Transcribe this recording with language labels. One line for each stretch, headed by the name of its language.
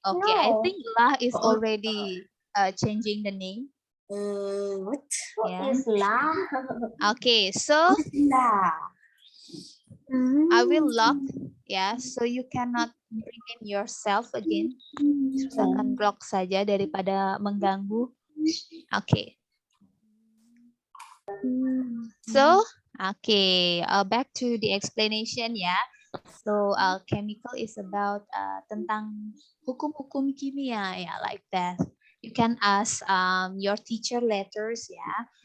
English: Okay, I No. think lah is already changing the name. What? Yeah. Lah. Okay, so Lah. I will lock, yeah, so you cannot bring in yourself again.
Indonesian: Silakan block saja daripada mengganggu.
English: Okay. So, okay, back to the explanation, yeah. So, chemical is about
Indonesian: tentang hukum-hukum kimia,
English: yeah, like that. You can ask your teacher letters, yeah.